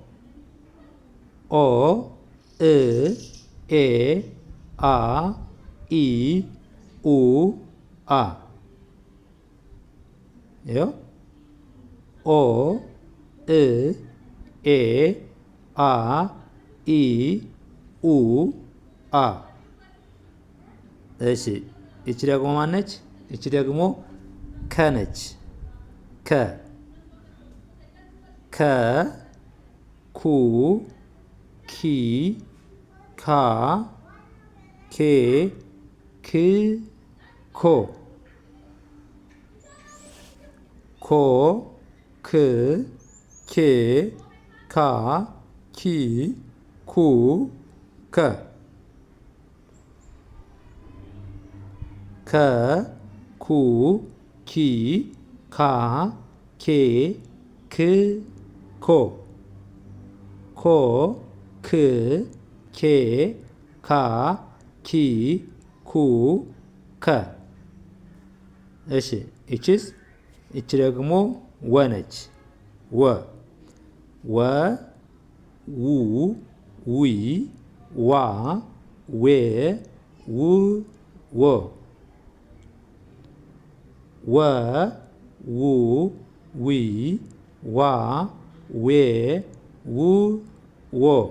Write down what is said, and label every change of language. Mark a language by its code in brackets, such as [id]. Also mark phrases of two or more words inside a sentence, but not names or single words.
[am] ኦ እ ኤ አ ኢ ኡ አ ይኸው ኦ እ ኤ አ ኢ ኡ አ። እሺ እቺ ደግሞ ማነች? እቺ ደግሞ ከ ነች። ከ ከ ኩ ኪ ካ ኬ ክ ኮ ኮ ክ ኬ ካ ኪ ኩ ከ ከ ኩ ኪ ካ ኬ ክ ኮ ኮ ክ ኬ ካ ኪ ኩ ከ። እሺ እቺስ? እቺ ደግሞ ወ ነች። ወ ወ ው ዊ ዋ ዌ ው ወ ወ ው ዊ ዋ ዌ ው ወ